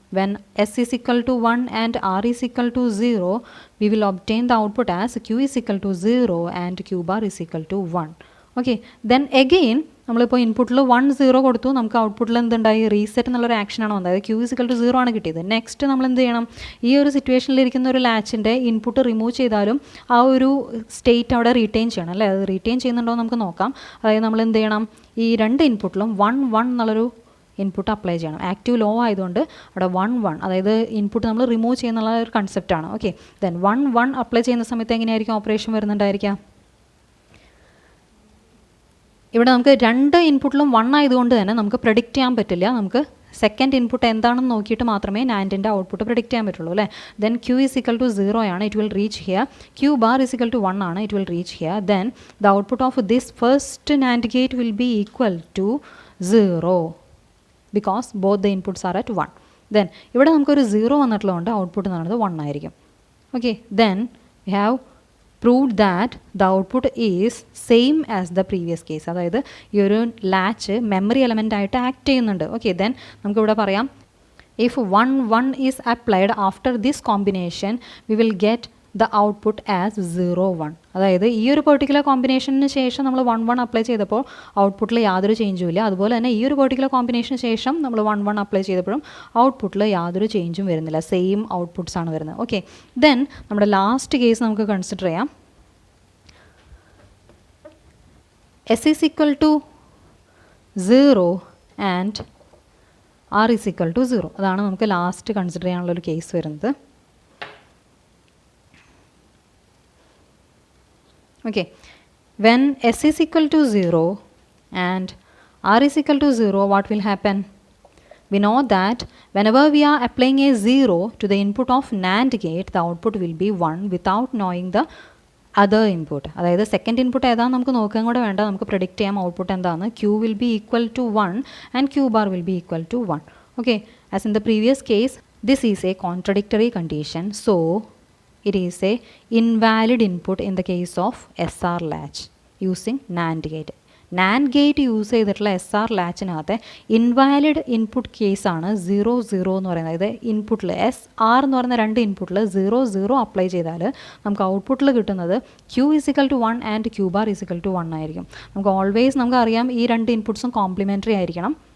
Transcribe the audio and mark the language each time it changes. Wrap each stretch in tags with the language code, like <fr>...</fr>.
<en>When S=1 and R=0 we will obtain the output as Q=0 and Q=1.</en> <ml>Okay, then again നമ്മളിപ്പോൾ ഇൻപുട്ടിൽ 1 0 കൊടുത്തു. നമുക്ക് ഔട്ട്പുട്ടിൽ എന്തുണ്ടായി? റീസെറ്റ് എന്നുള്ളൊരു ആക്ഷനാണ് വന്നത്. അതായത് Q=0 ആണ് കിട്ടിയത്. നെക്സ്റ്റ് നമ്മൾ എന്ത് ചെയ്യണം? ഈ ഒരു സിറ്റുവേഷനിലിരിക്കുന്ന ഒരു ലാച്ചിൻ്റെ ഇൻപുട്ട് റിമൂവ് ചെയ്താലും ആ ഒരു സ്റ്റേറ്റ് അവിടെ റീറ്റെയിൻ ചെയ്യണം അല്ലേ. അത് റീറ്റെയിൻ ചെയ്യുന്നുണ്ടോ എന്ന് നമുക്ക് നോക്കാം. അതായത് നമ്മൾ എന്ത് ചെയ്യണം? ഈ രണ്ട് ഇൻപുട്ടിലും 1 1 എന്നുള്ളൊരു ഇൻപുട്ട് അപ്ലൈ ചെയ്യണം. ആക്റ്റീവ് ലോ ആയതുകൊണ്ട് അവിടെ 1 1 അതായത് ഇൻപുട്ട് നമ്മൾ റിമൂവ് ചെയ്യുന്നുള്ള ഒരു കൺസെപ്റ്റാണ്. ഓക്കെ, ദെൻ 1 1 അപ്ലൈ ചെയ്യുന്ന സമയത്ത് എങ്ങനെയായിരിക്കും ഓപ്പറേഷൻ വരുന്നുണ്ടായിരിക്കുക? ഇവിടെ നമുക്ക് രണ്ട് ഇൻപുട്ടിലും 1 ആയതുകൊണ്ട് തന്നെ നമുക്ക് പ്രെഡിക്റ്റ് ചെയ്യാൻ പറ്റില്ല. നമുക്ക് സെക്കൻഡ് ഇൻപുട്ട് എന്താണെന്ന് നോക്കിയിട്ട് മാത്രമേ NANDൻ്റെ ഔട്ട്പുട്ട് പ്രെഡിക്റ്റ് ചെയ്യാൻ പറ്റുള്ളൂ അല്ലേ.</ml> <en>Then Q=0 ആണ്. It will reach here. Q=1 ആണ്. It will reach here. Then the output of this first NAND gate will be</en> <ml>equal to 0</ml> <en>because both the inputs are at 1.</en> <ml>Then ഇവിടെ നമുക്കൊരു 0 വന്നിട്ടുള്ളതുകൊണ്ട് output എന്ന് പറയുന്നത് 1 ആയിരിക്കും.</ml> <en>Okay, then we have proved that the output is same as the previous case.</en> <ml>അതായത് ഈ ഒരു latch memory element ആയിട്ട് act ചെയ്യുന്നുണ്ട്.</ml> <en>okay, then</en> <ml>നമുക്കിവിടെ പറയാം</ml> <en>if 1 1 is applied after this combination we will get the output as 0 1.</en> <ml>അതായത് ഈ ഒരു പെർട്ടിക്കുലർ കോമ്പിനേഷന് ശേഷം നമ്മൾ 1 1 അപ്ലൈ ചെയ്തപ്പോൾ ഔട്ട്പുട്ടിൽ യാതൊരു ചേഞ്ചും ഇല്ല. അതുപോലെ തന്നെ ഈ ഒരു പെർട്ടിക്കുലർ കോമ്പിനേഷന് ശേഷം നമ്മൾ 1 1 അപ്ലൈ ചെയ്തപ്പോഴും ഔട്ട്പുട്ടിൽ യാതൊരു ചേഞ്ചും വരുന്നില്ല, സെയിം ഔട്ട്പുട്ട്സ് ആണ് വരുന്നത്. ഓക്കെ, ദെൻ നമ്മുടെ ലാസ്റ്റ് കേസ് നമുക്ക് കൺസിഡർ ചെയ്യാം.</ml> <en>S is equal to 0 and R is equal to 0.</en> <ml>അതാണ് നമുക്ക് ലാസ്റ്റ് കൺസിഡർ ചെയ്യാനുള്ളൊരു കേസ് വരുന്നത്.</ml> <en>Okay, when S is equal to 0 and R is equal to 0, what will happen? We know that whenever we are applying a 0 to the input of NAND gate, the output will be 1 without knowing the other input.</en> <ml>അതായത് second input ഏതാണെന്ന് നമുക്ക് നോക്കാൻ കൂടെ വേണ്ട, നമുക്ക് predict ചെയ്യാം output എന്താണ്.</ml> <en>Q will be equal to 1 and Q bar will be equal to 1. Okay, as in the previous case, this is a contradictory condition, so it is a invalid input in the case of SR latch using NAND gate.</en> <ml>NAND gate use ചെയ്തിട്ടുള്ള SR ലാച്ചിനകത്തെ invalid input കേസാണ് 0 0 എന്ന് പറയുന്നത്. അതായത് ഇൻപുട്ടിൽ SR എന്ന് പറയുന്ന രണ്ട് ഇൻപുട്ടിൽ 0 0 അപ്ലൈ ചെയ്താൽ നമുക്ക് ഔട്ട്പുട്ടിൽ കിട്ടുന്നത്</ml> <en>Q is equal to 1</en> <ml>and Q bar is equal to 1 ആയിരിക്കും. നമുക്ക് ഓൾവേസ് നമുക്കറിയാം ഈ രണ്ട് ഇൻപുട്ട്സും കോംപ്ലിമെൻ്ററി ആയിരിക്കണം.</ml>